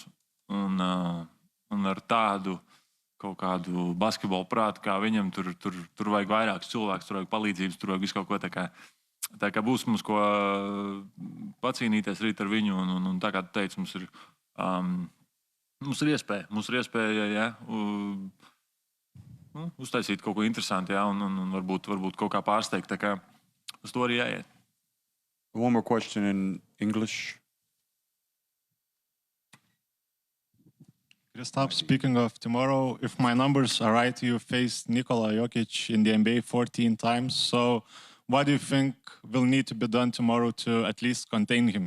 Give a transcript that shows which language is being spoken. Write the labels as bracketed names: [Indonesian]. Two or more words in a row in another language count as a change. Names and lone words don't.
[Latvian] Un ar tādu kaut kādu basketbolu prātu, kā viņam tur vajag vairākus cilvēkus, tur vajag palīdzības, tur vajag visu kaut ko tā kā būs mums ko pacīnīties rīt ar viņu, un tā kā tu teici, mums ir iespēja, uztaisīt kaut ko interesantu, un varbūt kaut kā pārsteigt, tā kā uz to arī jāiet. [English] One more question in English. Kristaps, speaking of tomorrow, if my numbers are right, you faced Nikola Jokic in the NBA 14 times. So what do you think will need to be done tomorrow to at least contain him,